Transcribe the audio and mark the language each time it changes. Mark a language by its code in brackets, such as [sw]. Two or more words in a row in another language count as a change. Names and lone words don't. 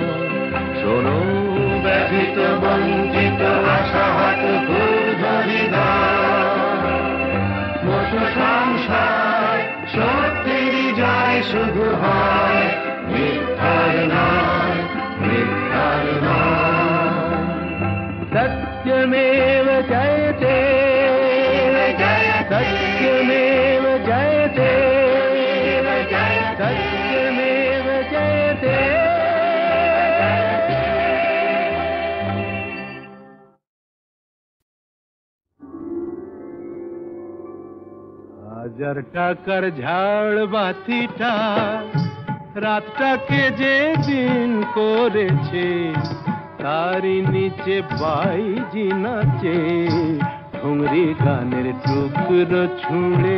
[bn] শোনো ব্যথিত বঞ্চিত আশাহত সংসার, সত্যেরই জয় শুধু হয়, মিথ্যার নয়, মিথ্যার নয়। [sa] सत्यमेव जयते सत्यमेव जयते सत्यमेव जयते। [bn] হাজার টাকার ঝাড় বাতিটা রাতটাকে যে দিন করেছে, তারই নিচে বাইজি নাচে ঠুংরি গানের টুকরো ছুঁড়ে।